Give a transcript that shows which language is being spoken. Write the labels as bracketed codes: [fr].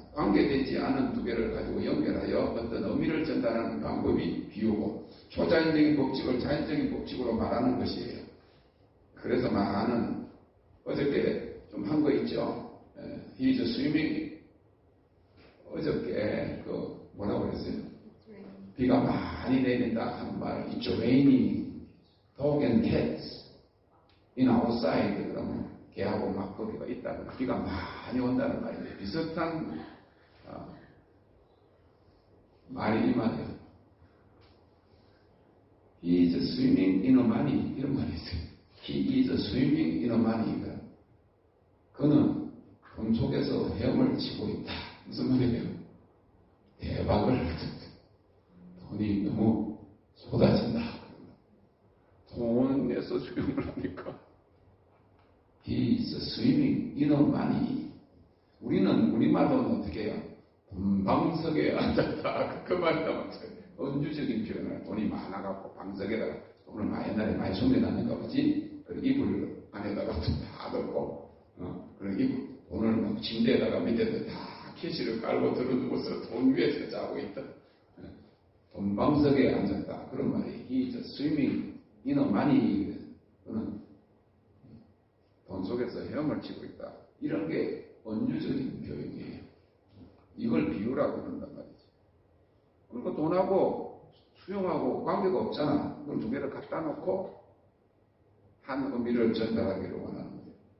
[ko] 관계되지 않은 두 개를 가지고 연결하여 어떤 의미를 전달하는 방법이 비유고, 초자연적인 법칙을 자연적인 법칙으로 말하는 것이에요. 그래서 많은 어저께 좀 한 거 있죠. [en] He's swimming. [ko] 어저께 뭐라고 그랬어요? 비가 많이 내린다 하는 말. [en] It's raining dog and cats in outside. [ko] 그러면 개하고 막 거기가 있다거나 비가 많이 온다는 말이에요. 비슷한 말이 이 말이에요. [en] He is swimming in a money. [ko] 이런 말이 있어요. [en] He is swimming in a money. [ko] 그는 돈 속에서 헤엄을 치고 있다. 무슨 말이에요? 대박을 돈이 너무 쏟아진다. 돈 내서 수용을 하니까 [en] He is swimming in a money. [ko] 우리는 우리말로는 어떻게 해요? 돈방석에 앉았다. 그 말이다. 은주적인 표현을 돈이 많아갖고 방석에다가 돈을 옛날에 많이 숨겨놨는가 보지. 그리고 이불 안에다가 다 넣고 그리고 돈을 막 침대에다가 밑에다 다 캐시를 깔고 들어두고서 돈 위에서 자고 있다. 돈방석에 앉았다. 그런 말이 [en] He is swimming in a money. [ko] 그는 속에서 헤엄을 치고 있다. 이런 게 은유적인 표현이에요. 이걸 비유라고 그런단 말이지. 그리고 돈하고 수용하고 관계가 없잖아. 그걸 두 개를 갖다 놓고 한 의미를 전달하기를 원하는 거예요.